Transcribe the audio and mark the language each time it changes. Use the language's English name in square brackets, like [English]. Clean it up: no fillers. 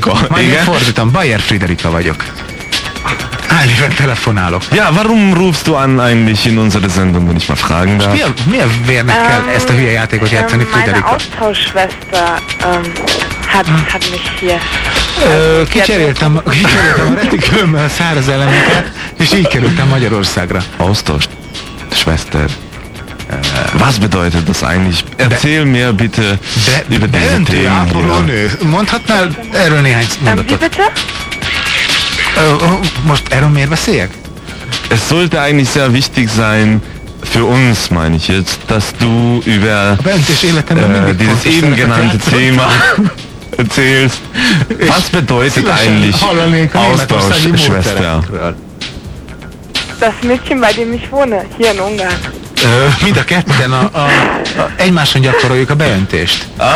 [Hungarian] Majd fordítom, Bayer Frederika vagyok. Állj, telefonálok. [German] Ja, warum rufst du an eigentlich in unserer Sendung, wenn ich mal fragen darf? [Hungarian] Miért vérnek kell ezt a hülye játékot játszani, Frederika? [German] Meine Austauschschwester hat mich hier. [Hungarian] Kicseréltem a retikőmmel a száraz elemeket, és így kerültem Magyarországra. [German] Austauschschwester. Was bedeutet das eigentlich? Erzähl mir bitte über diese Themen hier. [Hungarian] Mondhatnál erről néhány mondatot? Most erről miért beszéljek? [German] Es sollte eigentlich sehr wichtig sein für uns, meine ich jetzt, dass du über dieses eben genannte Thema erzählst. Was bedeutet eigentlich Austausch, Schwester? Das Mädchen, bei dem ich wohne, hier in Ungarn. [Hungarian] Mind a ketten a egymáson gyakoroljuk a beöntést.